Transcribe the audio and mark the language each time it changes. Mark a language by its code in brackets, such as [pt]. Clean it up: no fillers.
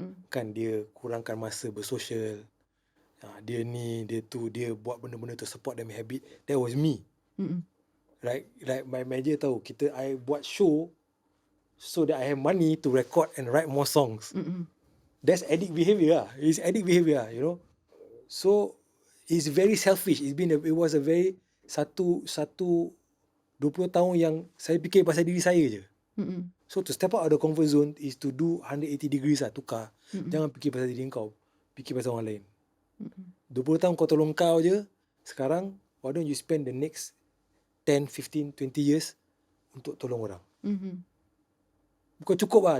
[ms] Kan dia kurangkan masa bersosial. Dia ni, dia tu, dia buat benda-benda tu [en] support them habit. That was me. Like my manager [ms] tahu, [en] I [ms] buat [en] show so that I have money to record and write more songs. That's addict behavior lah. It's addict behavior lah, you know. So it's very selfish. It was a very [ms] satu 20 tahun yang saya fikir pasal diri saya je. [en] So to step out of the comfort zone is to do 180 degrees lah, [ms] tukar. Jangan fikir pasal diri kau, fikir pasal orang lain. 20 tahun kau tolong kau je. Sekarang [en] why don't you spend the next 10, 15, 20 years [ms] untuk tolong orang. Bukan cukup lah.